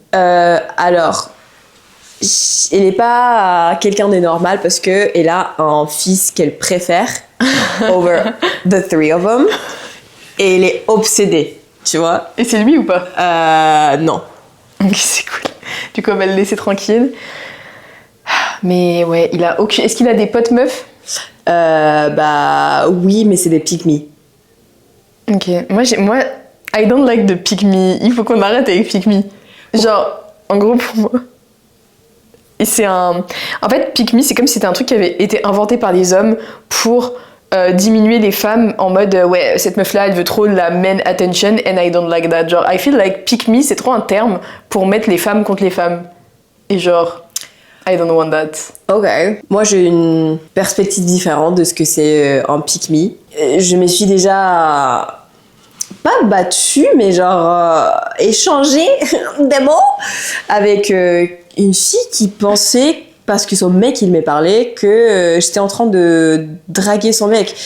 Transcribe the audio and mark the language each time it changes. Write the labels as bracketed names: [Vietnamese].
[French] Alors, elle n'est pas quelqu'un de normal parce qu'elle a un fils qu'elle préfère [English] over the three of them [French] et elle est obsédée, tu vois. Et c'est lui ou pas? Non. Ok, c'est cool. Du coup, on va le laisser tranquille. Mais ouais, il a aucune... Est-ce qu'il a des potes meufs? Bah oui, mais c'est des pick-me. Ok, moi, [English] I don't like the pick me. [French] Il faut qu'on arrête avec pick me. Genre, en gros, pour moi, c'est un... En fait, pick me, c'est comme si c'était un truc qui avait été inventé par les hommes pour diminuer les femmes en mode ouais, cette meuf-là, elle veut trop la [English] men attention and I don't like that. [French] Genre, [English] I feel like [French] pick me, c'est trop un terme pour mettre les femmes contre les femmes. Et genre, [English] I don't want that. [French] Ok. Moi, j'ai une perspective différente de ce que c'est un pick-me. Je me suis déjà pas battue, mais genre échangé des mots avec une fille qui pensait, parce que son mec il m'est parlé, que j'étais en train de draguer son mec.